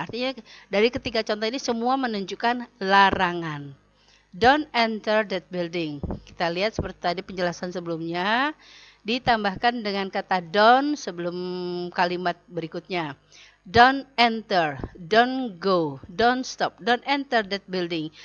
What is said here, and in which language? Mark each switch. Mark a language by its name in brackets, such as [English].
[Indonesian] Artinya dari ketiga contoh ini semua menunjukkan larangan. [English] Don't enter that building. [Indonesian] Kita lihat seperti tadi penjelasan sebelumnya, ditambahkan dengan kata don't sebelum kalimat berikutnya. [English] Don't enter, don't go, don't stop, don't enter that building.